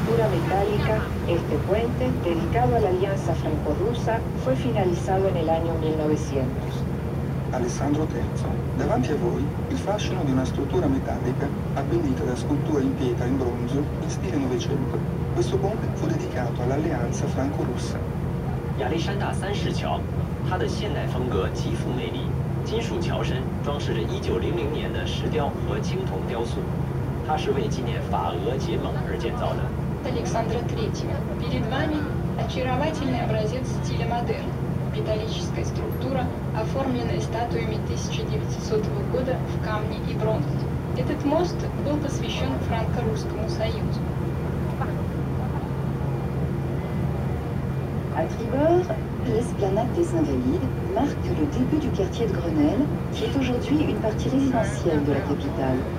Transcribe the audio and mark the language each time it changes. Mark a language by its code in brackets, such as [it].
[es] Metálica, este puente, dedicado a la alianza franco-russa, fue finalizzato en el año 1900. [it] Alessandro III. Davanti a voi il fascino di una struttura metallica abbellita da sculture in pietra in bronzo in stile Novecento. Questo ponte fu dedicato all'alleanza franco-russa. [zh] 亚历山大三世桥，它的现代风格极富魅力，金属桥身装饰着1900年的石雕和青铜雕塑，它是为纪念法俄结盟而建造的。 [ru] Александра III. Перед вами очаровательный образец стиля модерн. Металлическая структура, оформленная статуями 1900 года в камне и бронзе. Этот мост был посвящен Франко-Русскому союзу. [fr] À tribord, l'esplanade des Invalides marque le début du quartier de Grenelle, qui est aujourd'hui une partie résidentielle de la capitale.